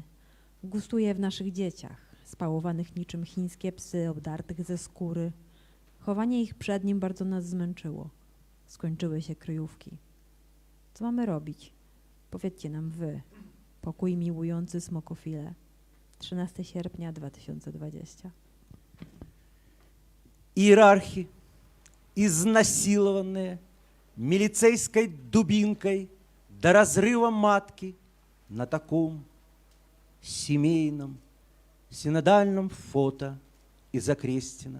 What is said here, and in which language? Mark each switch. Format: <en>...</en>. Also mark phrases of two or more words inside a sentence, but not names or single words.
<pl>Gustuje w naszych dzieciach, spałowanych niczym chińskie psy, obdartych ze skóry. Chowanie ich przed nim bardzo nas zmęczyło. Skończyły się kryjówki. Co mamy robić? Powiedzcie nam wy, pokój miłujący smokofile. 13 sierpnia 2020.</pl> <ru>Иерархи, изнасилованные милицейской дубинкой до разрыва матки на таком семейном синодальном фото из Окрестина.</ru>